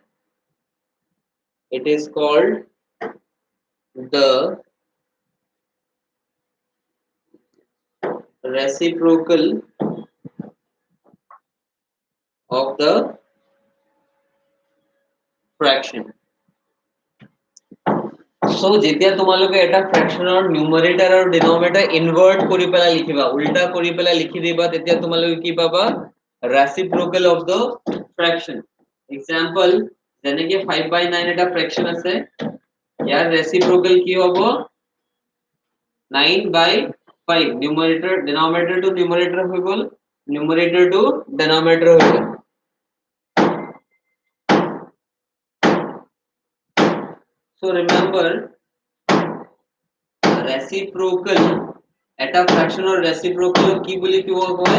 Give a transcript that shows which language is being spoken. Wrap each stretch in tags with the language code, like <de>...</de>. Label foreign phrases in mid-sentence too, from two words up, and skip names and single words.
<en>It is called the reciprocal of the fraction.</en> <as>So যেতিয়া তোমালোকে এটা ফ্ৰেকশনৰ নিউমাৰেটৰ আৰু ডিনমিনেটৰ ইনভাৰ্ট কৰি পেলাই লিখিবা, উল্টা কৰি পেলাই লিখি দিবা, তেতিয়া তোমালোকে কি পাবা?</as> <en>reciprocal of the fraction.</en> <as>এক্সাম্পল যেনেকে 5/9 এটা ফ্ৰেকশন আছে, ইয়াৰ ৰেচিপ্ৰকেল কি হ'ব?</as> <en>9/5 numerator denominator to numerator</en> <as>হৈ গ'ল,</as> <en>numerator to denominator</en> <as>হৈ গ'ল।</as> <en>So remember,</en> <as>reciprocal এটা ফ্র্যাকশনৰ reciprocal কি বুলি কোৱা হয়?</as>